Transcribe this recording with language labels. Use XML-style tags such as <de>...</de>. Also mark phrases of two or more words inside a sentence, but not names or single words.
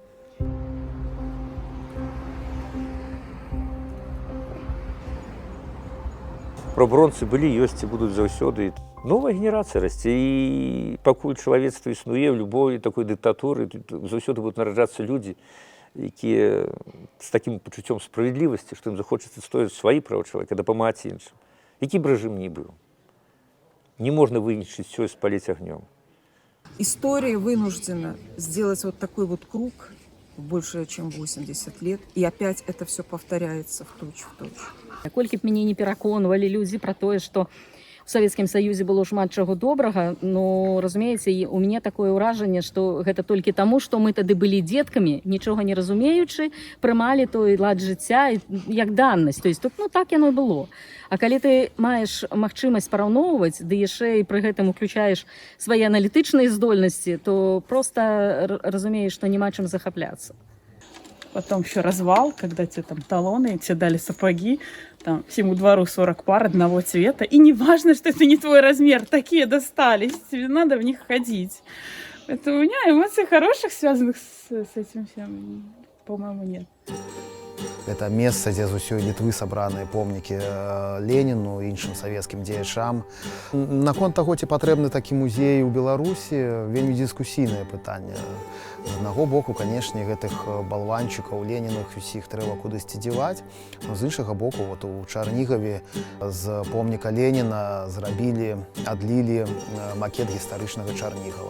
<be>Пробронцы былі, ёсць і будуць заўсёды. Новая генерацыя расце, і пакуль чалавецтва існуе,</be> <ru>в любой такой</ru> <be>дыктатуры заўсёды будуць нараджацца людзі, якія з такім пачуццём справядлівасці, што ім захочацца стоіць свае права чалавека, дапамагаць іншым. Які б рэжым ні быў.</be> <ru>Не можно выничить все и спалить огнем. История вынуждена сделать вот такой вот круг больше, чем 80 лет, и опять это все повторяется в точь.</ru> <be>Колькі б мяне не пераконвалі людзі пра тое, што у Савецкім Саюзе было шмат чаго добрага, но, разумееце, у мяне такое ўражанне, што гэта толькі таму, што мы тады былі дзеткамі, нічога не разумеючы, прымалі той лад жыцця як даннасць.</be> <ru>То есть,</ru> <be>ну, так яно і было. А калі ты маеш магчымасць параўноўваць, ды яшчэ і пры гэтым уключаеш свае аналітычныя здольнасці, то просто разумееш, што няма чым захапляцца.</be> <ru>Потом еще развал, когда тебе там талоны, тебе дали сапоги, там всему двору 40 пар одного цвета. И не важно, что это не твой размер, такие достались, тебе надо в них ходить. Это у меня эмоций хороших, связанных с этим всем, по-моему, нет.</ru> <be>Это месца, дзе з усёй Літвы сабраныя помнікі Леніну і іншым савецкім дзеячам. Наконт таго, ці патрэбны такі музей у Беларусі, вельмі дыскусійнае пытанне. З аднаго боку, канешне, гэтых балванчыкаў Леніных усіх трэба кудысьці дзеваць, но з іншага боку, вот у Чарнігаве з помніка Леніна зрабілі, адлілі макет гістарычнага Чарнігава.</be>